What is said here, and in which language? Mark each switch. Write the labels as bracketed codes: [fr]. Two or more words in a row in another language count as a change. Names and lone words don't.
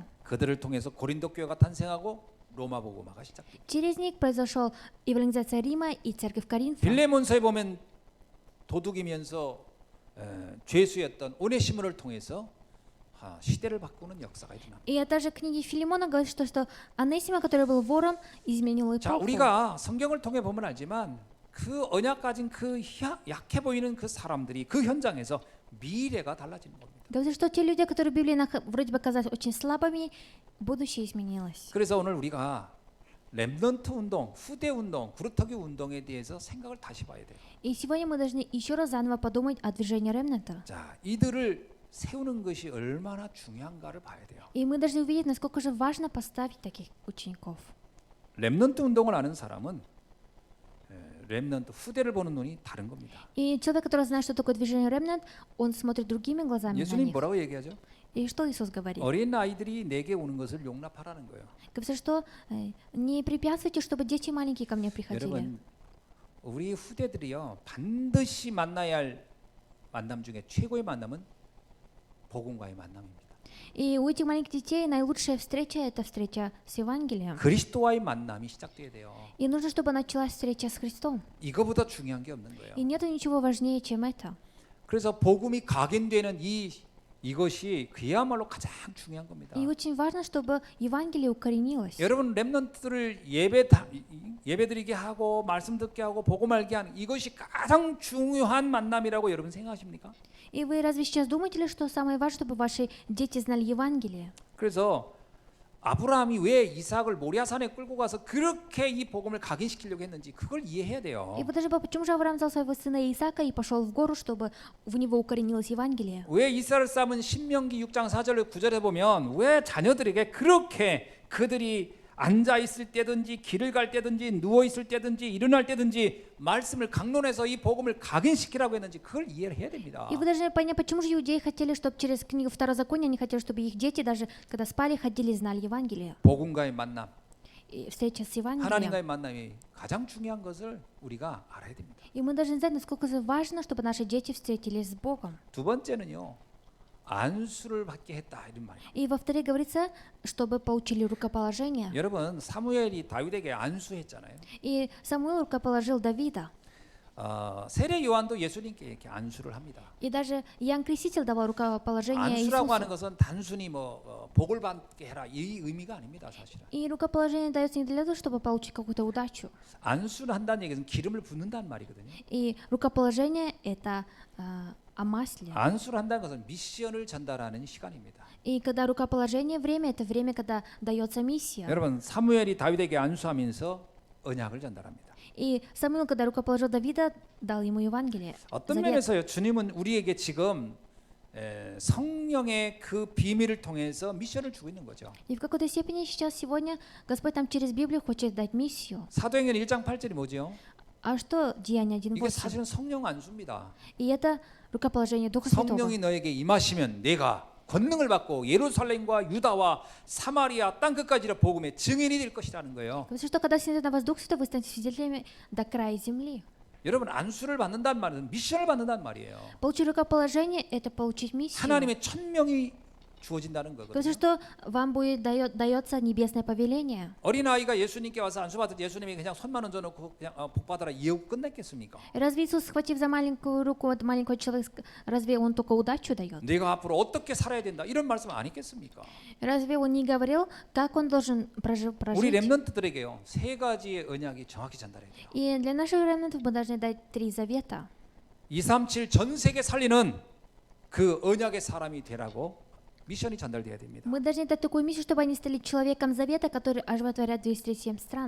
[ko] 그들을 통해서 고린도 교회가 탄생하고 로마 복음화가 시작됩니다. [ru] Через них произошла евангелизация Рима и церковь Коринфа. [ko] 빌레몬서에 보면 도둑이면서 죄수였던 오네시모를 통해서 시대를 바꾸는 역사가 일어납니다. [ru] И также в книге Филимона говорит, что Анесима, который был вором, изменил [ko] 자, [ru] эпоху. [ko] 우리가 성경을 통해 보면 알지만 그 언약 가진 그 약해 보이는 그 사람들이 그 현장에서 미래가 달라지는 겁니다. [ru] Говорится, что те люди, которые в Библии вроде бы казались очень слабыми, будущее изменилось. [ko] 그래서 오늘 우리가 렘넌트 운동, 후대 운동, 구루터기 운동에 대해서 생각을 다시 봐야 돼요. [ru] И сегодня мы должны еще раз заново подумать о движении ремнанта. [ko] 자, 이들을 세우는 것이 얼마나 중요한가를 봐야 돼요. [ru] И мы должны увидеть, насколько же важно поставить таких учеников. [ko] 렘넌트 운동을 아는 사람은 렘넌트 후대를 보는 눈이 다른 겁니다. [ru] И человек, который знает, что такое движение ремнант, он смотрит другими глазами на [ko] 예수님 [ru] них. [ko] 뭐라고 얘기하죠? [ru] И что Иисус говорит? [ko] 어린 아이들이 내게 오는 것을 용납하라는 거예요. [ru] Говорится, что не препятствуйте, чтобы дети маленькие ко мне приходили. [ko] 여러분, 우리 후대들이요 반드시 만나야 할 만남 중에 최고의 만남은 복음과의 만남입니다. [ru] И у этих маленьких детей наилучшая встреча – это встреча с Евангелием. [ko] 그리스도와의 만남이 시작돼야 돼요. [ru] И нужно, чтобы началась встреча с Христом. [ko] 이거보다 중요한 게 없는 거예요. [ru] И нет ничего важнее, чем это. [ko] 그래서 복음이 각인되는 이것이 그야말로 가장 중요한 겁니다. [ru] И очень важно, чтобы Евангелие укоренилось. [ko] 여러분 렘넌트들을 예배드리게 하고 말씀 듣게 하고 복음 알게 하는 이것이 가장 중요한 만남이라고 여러분 생각하십니까? [ru] И вы разве сейчас думаете ли, что самое важное, чтобы ваши дети знали Евангелие? [ko] 그래서 아브라함이 왜 이삭을 모리아산에 끌고 가서 그렇게 이 복음을 각인시키려고 했는지 그걸 이해해야 돼요. [ru] И подожди, почему же Авраам взял своего сына Исаака и пошел в гору, чтобы в него укоренилось Евангелие? [ko] 왜 이스라엘 사람은 신명기 6장 4절에 9절에 보면 왜 자녀들에게 그렇게 그들이 앉아 있을 때든지 길을 갈 때든지 누워 있을 때든지 일어날 때든지 말씀을 강론해서 이 복음을 각인시키라고 했는지 그걸 이해를 해야 됩니다. [ru] И вы должны понять, почему же иудеи хотели, чтобы через книгу Второзакония, они хотели, чтобы их дети даже, когда спали, ходили и знали Евангелие. [ko] 복음과의 만남, [ru] И встреча с Евангелием. [ko] 하나님과의 만남이 가장 중요한 것을 우리가 알아야 됩니다. [ru] И мы должны знать, насколько это важно, чтобы наши дети встретились с Богом. [ko] 두 번째는요. 안수를 받게 했다 이런 말이에요. [ru] И во-вторых, говорится, чтобы получили рукоположение. [ko] 여러분 사무엘이 다윗에게 안수했잖아요. [ru] И Самуил рукоположил Давида. [ko] 세례 요한도 예수님께 이렇게 안수를 합니다. [ru] И даже Иоанн Креститель давал рукоположение [ko] 안수라고 하는 [ru] Иисусу. [ko] 것은 단순히 복을 받게 해라 이 의미가 아닙니다, 사실은. [ru] И рукоположение дается не для того, чтобы получить какую-то удачу. [ko] 안수를 한다는 얘기는 기름을 붓는다는 말이거든요. [ru] И рукоположение – это о масле. [ko] 안수를 한다는 것은 미션을 전달하는 시간입니다. [ru] И когда рукоположение время – это время, когда дается миссия. [ko] 여러분 사무엘이 다윗에게 안수하면서 언약을 전달합니다. [ru] И Самуил, когда рукоположил Давида, дал ему Евангелие. [ko] 어떤 [ru] завет. [ko] 면에서요, 주님은 우리에게 지금 성령의 그 비밀을 통해서 미션을 주고 있는 거죠. [ru] И в какой-то степени сейчас, сегодня, Господь нам через Библию хочет дать миссию. [ko] 사도행전 1장 8절이 뭐죠? [ru] А что Деяния [ko] 이게 [ru] 1:8? [ko] 사실은 성령 안수입니다. [ru] И это рукоположение Духа Святого. [ko] 성령이 너에게 임하시면 내가 권능을 받고 예루살렘과 유다와 사마리아 땅 끝까지를 복음의 증인이 될 것이라는 거예요. [ru] Потому что когда снизойдет на вас Дух Святой, вы станете свидетелями до края земли. [ko] 여러분 안수를 받는다는 말은 미션을 받는다는 말이에요. [ru] Получить рукоположение – это получить миссию. [ko] 하나님의 천명이 주어진다는 [ru] Говорится, [ko] 거거든요. [ru] что вам будет дается небесное повеление. [ko] 어린아이가 예수님께 와서 안수받을 예수님이 그냥 손만 얹어놓고 그냥 복 받아라 이러고 끝냈겠습니까? [ru] Разве Иисус, схватив за маленькую руку от маленького человека, разве Он только удачу дает? [ko] 내가 앞으로 어떻게 살아야 된다 이런 말씀 안 했겠습니까? [ru] Разве Он не говорил, как Он должен [ko] 우리 [ru] прожить? [ko] 렘넌트들에게요 세 가지의 언약이 정확히 전달해야 돼요. [ru] И для наших ремнантов мы должны дать 3 завета. [ko] 237 전 세계 살리는 그 언약의 사람이 되라고 미션이 전달돼야 됩니다. [ru] Мы должны дать такую миссию, чтобы они стали человеком завета, который оживотворят 237 стран.